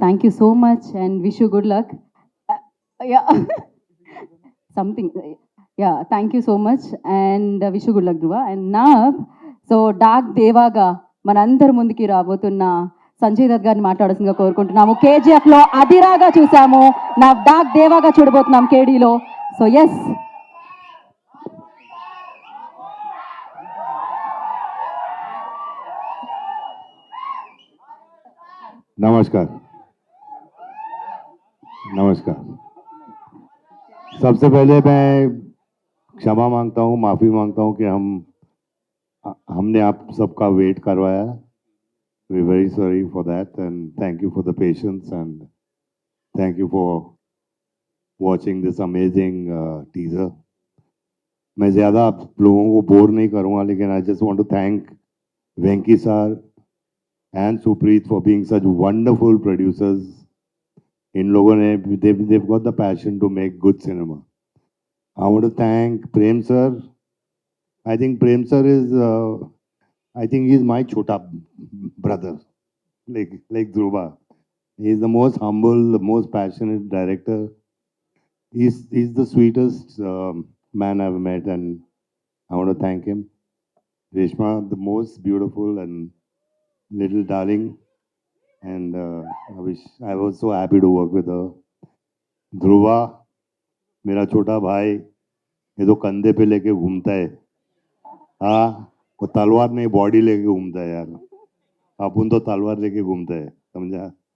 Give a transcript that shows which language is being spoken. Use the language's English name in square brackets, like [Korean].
[English] Thank you so much and wish you good luck. Yeah, something. Yeah, thank you so much and wish you good luck, Dhruva. And now, so [Telugu] dock దేవాగా మనందరి ముందుకి రాబోతున్న సంజయ్ దత్ గారిని మాట్లాడాల్సిందిగా కోరుకుంటున్నాము. KGF లో అదిరాగా చూసాము, నా డాక్ దేవాగా చూడబోతున్నాం కేడీలో. [English] so yes, [Hindi] नमस्कार. नमस्कार. सबसे पहले मैं क्षमा मांगता हूँ, माफ़ी मांगता हूँ कि हमने आप सबका वेट करवाया. [English] We very sorry for that and thank you for the patience and thank you for watching this amazing teaser. [Hindi] मैं ज़्यादा आप लोगों को बोर नहीं करूँगा, लेकिन [English] I just want to thank Venky sir and Supreet for being such wonderful producers. [Hindi] इन लोगों ने [English] they've got the passion to make good cinema. I want to thank Prem sir. I think Prem sir is I think he's my chota brother, like Dhruva. He's the most humble, the most passionate director. He's the sweetest man I've met, and I want to thank him. Reshma, the most beautiful and little darling, and I was so happy to work with her. [Hindi] Dhruva, मेरा छोटा भाई, ये तो कंधे पे लेके घूमता है. हाँ, वो तलवार नहीं बॉडी लेके घूमता है यार. अपन तो तलवार लेके घूमता है, समझा?